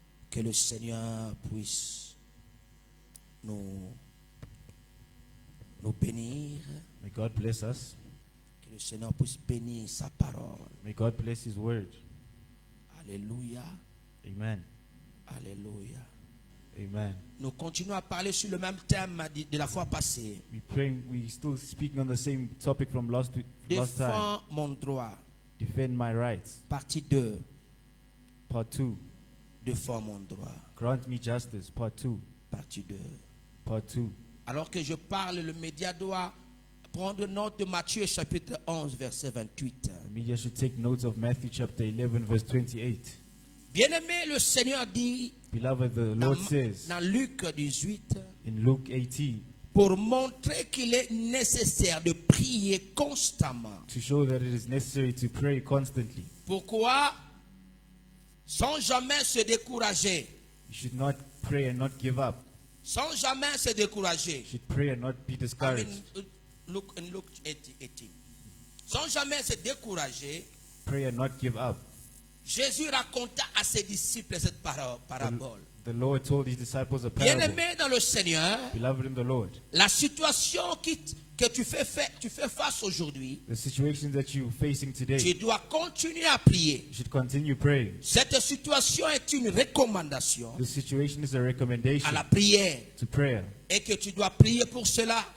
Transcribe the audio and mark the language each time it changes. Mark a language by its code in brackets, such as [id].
[fr] Que le Seigneur puisse nous bénir. [en] May God bless us. [fr] Que le Seigneur puisse bénir sa parole. [en] May God bless His word. [fr] Alléluia. Amen. Alléluia. Amen. Nous continuons à parler sur le même thème de la fois passée. [en] We still speaking on the same topic from last time. [fr] Défends mon droit. [en] Defend my rights. [fr] Partie 2. [en] Part 2. [fr] Défends mon droit. [en] Grant me justice. Part 2. [fr] Partie 2. [en] Part 2. [fr] Alors que je parle, le média doit prendre note de Matthieu chapitre 11 verset 28. [en] The media should take notes of Matthew chapter 11 verse 28. [fr] Bien-aimé, le Seigneur dit [en] Beloved, the Lord says [fr] dans Luc 18, [en] in Luke 18, [fr] pour montrer qu'il est nécessaire de prier constamment. [en] to show that it is necessary to pray constantly. [fr] Pourquoi? Sans jamais se décourager. [en] You should not pray and not give up. [fr] Sans jamais se décourager. [en] You should pray and not be I discouraged. mean, Luke 18. [fr] Sans jamais se décourager, [en] Pray and not give up. [fr] Jésus raconta à ses disciples cette parabole. [en] The Lord told His disciples a parable. [fr] Bien-aimé dans le Seigneur, [en] Beloved in the Lord, [fr] la situation que tu fais face aujourd'hui, [en] the situation that you're facing today, [fr] tu dois continuer à prier. [en] you should continue praying. [fr] Cette situation est une recommandation [en] The situation is a [fr] à [en] recommendation [fr] la prière [en] to prayer, [fr] et que tu dois prier pour cela,